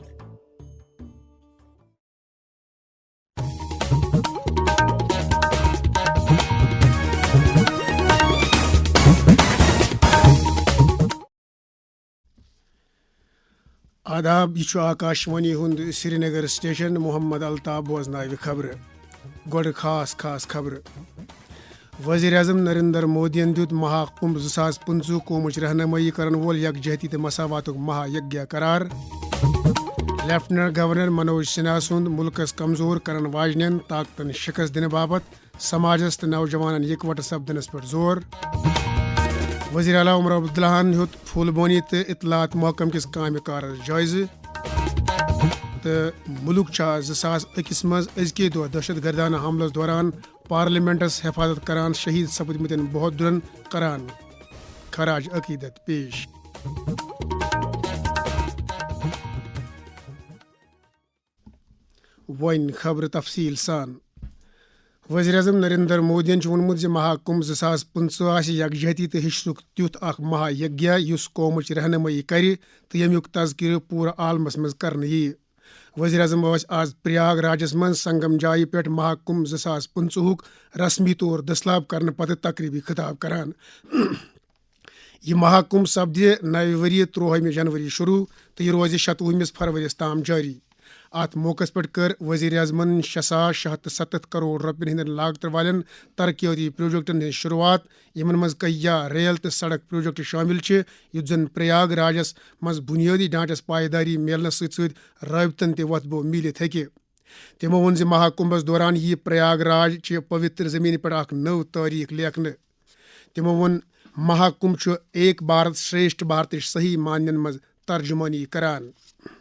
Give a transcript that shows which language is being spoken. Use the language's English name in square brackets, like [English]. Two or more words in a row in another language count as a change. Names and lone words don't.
[Kashmiri] आदाब, यह आकाशवाणी हुंद श्रीनगर स्टेशन। मोहम्मद अल्ताफ बोजनाव खबर। गोड़ खास खबर। वज़ीर आज़म नरेंद्र मोदियन दुत महाकुंभ 2025 कौमच रहनुमाई करन वोल यकजहती तो मसावातुक महायज्ञ करार। लेफ्टिनेंट गवर्नर मनोज सिन्हा सुंद मुल्कस कमजोर करन वाजन ताकतन शिकस्त दिन बाबत समाजस तो नौजवान इकवट सपदनस पर जोर। वज़ीर आला उमर अब्दुल्लाहन हेत फूलबोनी तो इतलात महकम किस काम कार जायज़। तो मुल्क 2021 मज अजके दह दहशत गर्दाना हमलस दौरान पार्लियामेंटस हिफाजत करान शहीद सपदमतन बहादुरन करान खराज अकीदत पेश। वन खबर तफसील सान। वज़ीर आज़म नरेंद्र मोदियन वोनमुत महाकुंभ 2025 यकजहती तो हिस्सुक तुथ महायज्ञ युस कौमच रहनुमाई कर तो यमुक तज़किर पूरा आलमस मज करने यी। वज़ीर आज़म आज प्रयागराजस मज संगम जाय पे महाकुंभ 2025 रस्मी तौर दस्ताब करने पत तकरीबी खिताब करान। यह महाकुंभ सपद नव वरी 13 जनवरी शुरू तो यह रोज 27 फरवरी ताम जारी। अत मौके पर कर वज़ीर आज़मन 6,670 करोड़ रुपयन हंद लागत वाले तरक्याती प्रोजेक्टन हज शुरुआत यमन मज कहिया रेल तो सड़क प्रोजेक्ट शामिल युत जन प्रयागराजस मज बुनियादी ढांचस पायदारी मिलने सत रबतन ते वतबो मिलित हेके। तमो वोन महाकुंभस दौरान यह प्रयागराज पवित्र जमीन पर नव तारीख लेखन। तमो वोन महाकुंभ एक भारत श्रेष्ठ भारत सही मानन मज तर्जुमानी करान।